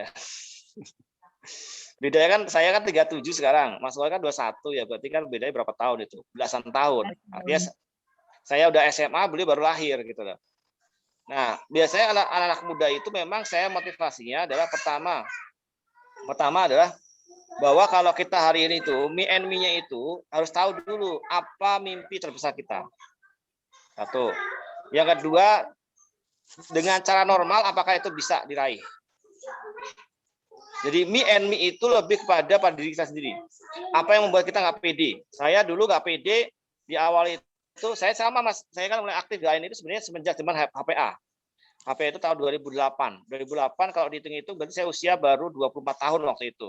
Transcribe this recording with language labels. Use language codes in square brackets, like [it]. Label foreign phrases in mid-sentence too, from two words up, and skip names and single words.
[id] Bedanya kan saya kan 37 sekarang, Mas Wal kan 21 ya, berarti kan bedanya berapa tahun itu? Belasan tahun. Artinya saya udah SMA, beliau baru lahir gitu loh. Nah, biasanya anak-anak muda itu memang saya motivasinya adalah pertama adalah bahwa kalau kita hari ini tuh [en] me and me-nya [id] itu harus tahu dulu apa mimpi terbesar kita. Satu. Yang kedua, dengan cara normal apakah itu bisa diraih? Jadi [en] me and me [id] itu lebih pada diri kita sendiri. Apa yang membuat kita nggak pede? Saya dulu nggak pede di awal itu. Saya sama Mas. Saya kan mulai aktif di lain itu sebenarnya semenjak zaman HPA. HPA itu tahun 2008. 2008 kalau dihitung itu berarti saya usia baru 24 tahun waktu itu.